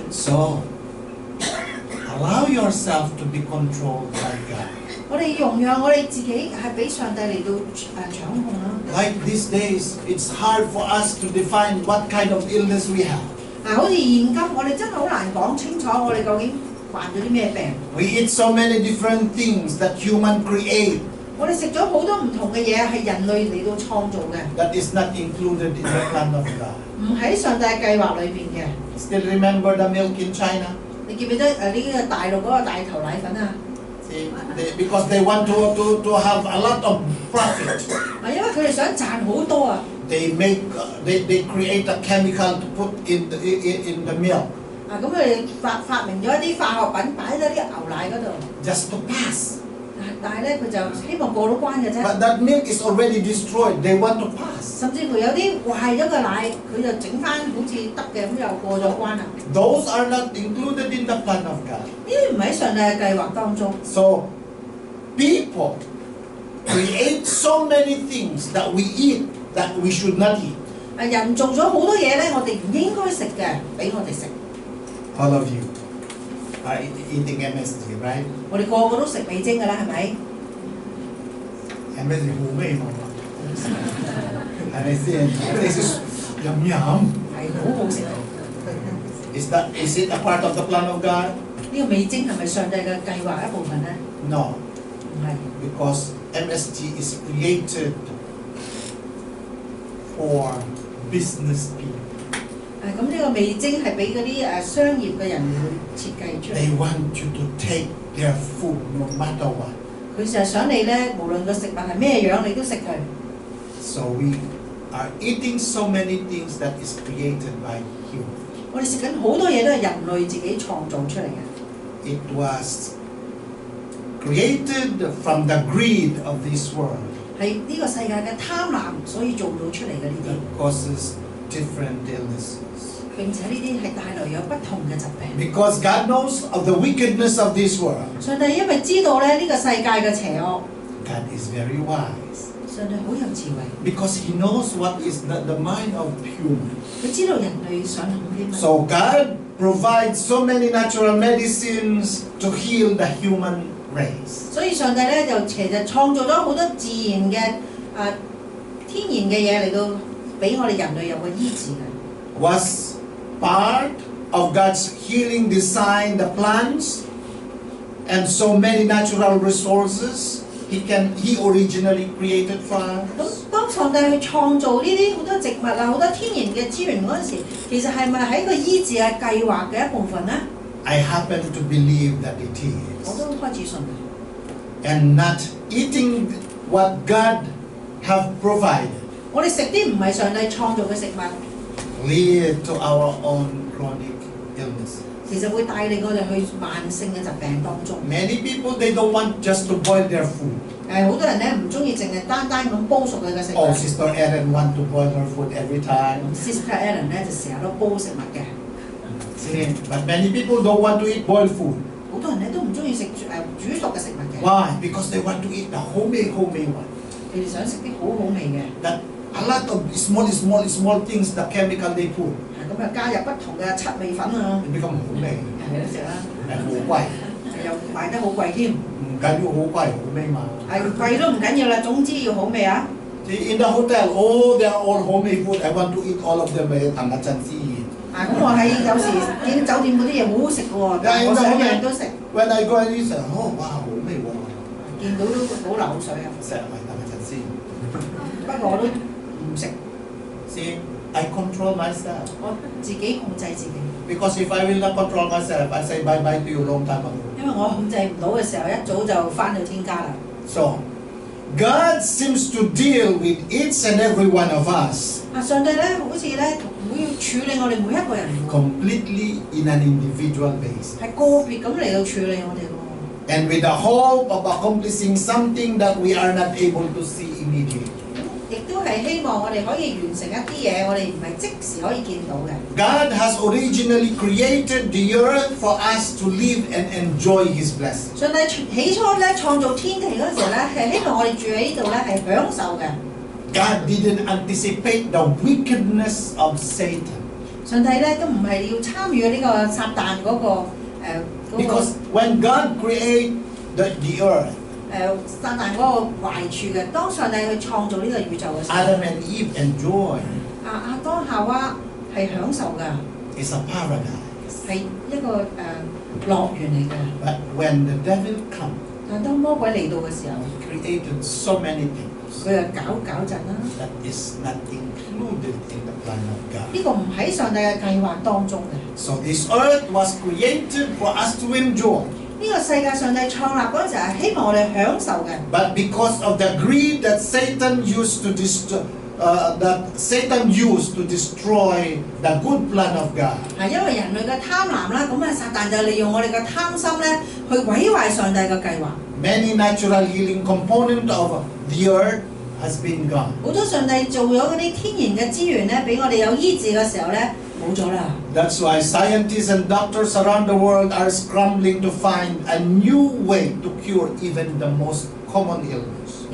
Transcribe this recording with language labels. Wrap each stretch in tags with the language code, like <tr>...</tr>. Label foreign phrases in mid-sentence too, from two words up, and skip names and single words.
<en>So, allow yourself to be controlled by God.</en> <yue>我哋容讓我哋自己係俾上帝嚟到掌控啦。</yue> <en>Like these days, it's hard for us to define what kind of illness we have.</en> <yue>好似現今我哋真係好難講清楚我哋究竟患咗啲咩病。</yue> <en>We eat so many different things that human create</en> <yue>我哋食咗好多唔同嘅嘢，係人類嚟到創造嘅，</yue> <en>that is not included in the plan of God.</en> <yue>唔喺上帝嘅計劃裏邊嘅。</yue> <en>Still remember the milk in China?</en> <yue>你記唔記得呢個大陸嗰個大頭奶粉啊？</yue> <en>See, because they want to have a lot of profit.</en> <yue>因為佢哋想賺好多啊！</yue> <en>They create a chemical to put in the milk</en> <yue>咁佢哋發明咗一啲化學品擺喺啲牛奶嗰度，</yue> <en>just to pass.</en> <yue>但係咧佢就希望過到關嘅啫。</yue> <en>But that milk is already destroyed. They want to pass.</en> <yue>甚至乎有啲壞咗嘅奶，佢就整翻好似得嘅，咁又過咗關啦。</yue> <en>Those are not included in the plan of God.</en> <yue>呢啲唔喺上帝嘅計劃當中。</yue> <en>So, people create so many things that we eat that we should not eat.</en> <yue>人做咗好多嘢咧，我哋唔應該食嘅，俾我哋食。</yue> <en>All of you are eating MSG, right?</en> <yue>我哋個個都食味精㗎啦，係咪？ MSG 好味嘛？係咪先？</yue> <en>This is yum yum.</en> <yue>係好好食。</yue> <en>Is it a part of the plan of God?</en> <yue>呢個味精係咪上帝嘅計劃一部分咧？</yue> <en>No,</en> <yue>唔係，</yue> <en>because MSG is created for business people.</en> <yue>咁呢個味精係俾嗰啲商業嘅人去設計出嚟。</yue> <en>They want you to take their food no matter what.</en> <yue>佢就係想你咧，無論個食物係咩樣，你都食佢。</yue> <en>So we are eating so many things that is created by humans.</en> <yue>我哋食緊好多嘢都係人類自己創造出嚟嘅。</yue> <en>It was created from the greed of this world.</en> <yue>係呢個世界嘅貪婪，所以做到出嚟嘅呢啲。</yue> <en>That causes different illnesses.</en> <yue>並且呢啲係帶來有不同嘅疾病。</yue> <en>Because God knows of the wickedness of this world.</en> <yue>上帝因為知道咧呢個世界嘅邪惡，</yue> <en>God is very wise.</en> <yue>上帝好有智慧。</yue> <en>Because He knows what is the mind of human.</en> <yue>佢知道人類想諗啲乜。</yue> <en>So God provides so many natural medicines to heal the human race.</en> <yue>所以上帝咧就其實創造咗好多自然嘅天然嘅嘢嚟到俾我哋人類有個醫治嘅。</yue> <en>Was part of God's healing design the plants and so many natural resources he originally created for</en> <yue>咁</yue> <en>us.</en> <yue>當上帝去創造呢啲好多植物啊、好多天然嘅資源嗰陣時，其實係咪喺個醫治嘅計劃嘅一部分呢？</yue> <en>I happen to believe that it</en> <yue>我</yue> <en>is.</en> <yue>都開始信。</yue> <en>And not eating what God have provided</en> <yue>我哋食啲唔係上帝創造嘅食物，</yue> <en>lead to our own chronic illnesses.</en> <yue>其實會帶領我哋去慢性嘅疾病當中。</yue> <en>Many people, they don't want just to boil their food.</en> <yue>好多人咧唔中意淨係單單咁煲熟佢嘅食物。</yue> <en>Oh, Sister Ellen want to boil her food every time.</en> <yue>Sister Ellen 咧就成日都煲食物嘅。</yue> <en>See, but many people don't want to eat boiled food.</en> <yue>好多人咧都唔中意食煮熟嘅食物嘅。</yue> <en>Why? Because they want to eat the homemade one.</en> <yue>佢哋想食啲好好味嘅。</yue> <en>That a lot of small things, the chemical they put,</en> <yue>咁啊加入不同嘅七味粉啊，</yue> <en>it become 好味，</en> <yue>係都食啦，係好貴，又賣得好貴添。唔緊要好貴好味嘛。係貴都唔緊要啦，總之要好味啊！</yue> <en>See, in the hotel, oh, they are all homemade food. I want to eat all of them.</en> <yue>騰一陣先。咁我喺有時見酒店嗰啲嘢好好食嘅喎，但係我想樣都食。</yue> <en>When I go and eat,</en> <yue>oh, 哇，好味喎！見到都好流口水啊！食埋騰一陣先。不過我都唔食，</yue> <en>See, I control myself.</en> <yue>我自己控制自己。</yue> <en>Because if I will not control myself, I say bye bye to you long time ago.</en> <yue>因為我控制唔到嘅時候，一早就翻到天家啦。</yue> <en>So, God seems to deal with each and every one of us</en> <yue>上帝咧，好似咧會處理我哋每一個人喎，</yue> <en>completely in an individual basis.</en> <yue>係個別咁嚟到處理我哋喎。</yue> <en>And with the hope of accomplishing something that we are not able to see immediately.</en> <yue>亦都係希望我哋可以完成一啲嘢，我哋唔係即時可以見到嘅。</yue> <en>God has originally created the earth for us to live and enjoy His blessing.</en> <yue>上帝起初咧創造天地嗰陣時咧，係希望我哋住喺呢度咧係享受嘅。</yue> <en>God didn't anticipate the wickedness of Satan.</en> <yue>上帝咧都唔係要參與呢個撒旦嗰個</yue> <en>Because when God created the earth,</en> <yue>撒旦嗰個壞處嘅。當上帝去創造呢個宇宙嘅時候，</yue> <en>Adam and Eve enjoy</en> <yue>亞當夏娃係享受㗎，</yue> <en>is a paradise.</en> <yue>係一個樂園嚟嘅。</yue> <en>But when the devil comes,</en> <yue>但當魔鬼嚟到嘅時候，</yue> <en>he created so many things</en> <yue>佢又搞震啦。</yue> <en>that is not included in the plan of God.</en> <yue>呢個唔喺上帝嘅計劃當中嘅。</yue> <en>So this earth was created for us to enjoy.</en> <yue>呢個世界上帝創立嗰陣時係希望我哋享受嘅。</yue> <en>But because of the greed that Satan used to destroy the good plan of God.</en> <yue>係因為人類嘅貪婪啦，咁撒旦就利用我哋嘅貪心咧，去毀壞上帝嘅計劃。</yue> <en>Many natural healing component of the earth has been gone.</en> <yue>好多上帝做咗嗰啲天然嘅資源咧，俾我哋有醫治嘅時候咧，冇咗啦。</yue> <en>That's why scientists and doctors around the world are scrambling to find a new way to cure even the most common illness.</en>